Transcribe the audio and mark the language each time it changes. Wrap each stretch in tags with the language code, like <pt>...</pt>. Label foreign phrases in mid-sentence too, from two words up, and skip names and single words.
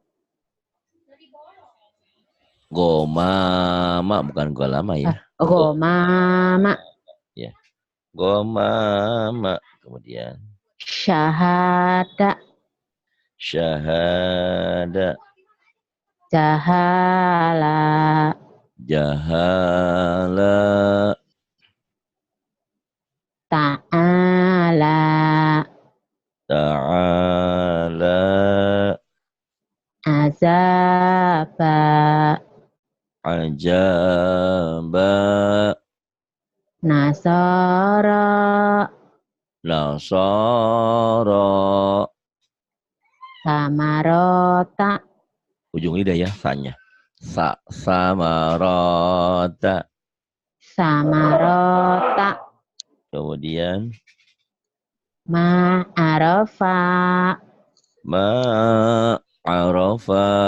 <id>Gomama. Bukan golama ya. Gomama. Ya. Gomama. Kemudian. Syahada. Syahada. Jahala. Jahala. Ta'ala. Ta'ala. Azaba. Ajaba. Nasara. Nasara. Samarota. Ujung lidah ya, sa-nya. Samarota. Samarota. Kemudian. Ma'arofa. Ma'arofa.</id>